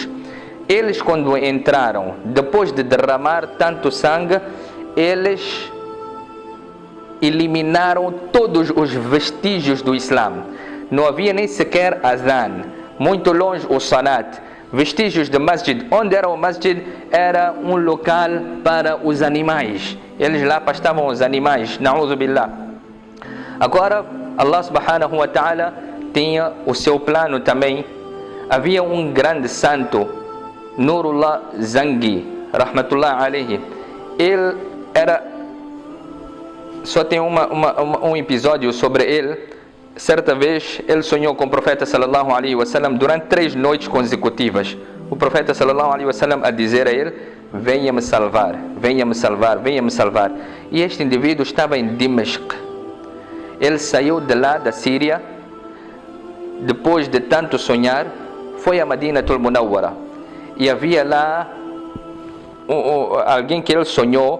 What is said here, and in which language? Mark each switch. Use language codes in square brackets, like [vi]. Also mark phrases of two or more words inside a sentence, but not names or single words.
[pt] Eles, quando entraram, depois de derramar tanto sangue, eles eliminaram todos os vestígios do Islã. Não havia nem sequer azan, muito longe o salat, vestígios de masjid. Onde era o masjid? Era um local para os animais. Eles lá pastavam os animais, [ar] نعوذ بالله. [pt] Agora, Allah [ar] سبحانه وتعالى [pt] tinha o seu plano também. Havia um grande santo, Nurullah Zangi, [ar] رحمة الله عليه. [pt] Ele era... Só tem um episódio sobre ele. Certa vez ele sonhou com o profeta [ar] صلى الله عليه وسلم [pt] durante 3 noites consecutivas. O profeta [ar] صلى الله عليه وسلم [pt] a dizer a ele: venha-me salvar, venha-me salvar, venha-me salvar. E este indivíduo estava em Dimashq. Ele saiu de lá da Síria, depois de tanto sonhar, foi a Madinatul Munawwara. E havia lá alguém que ele sonhou.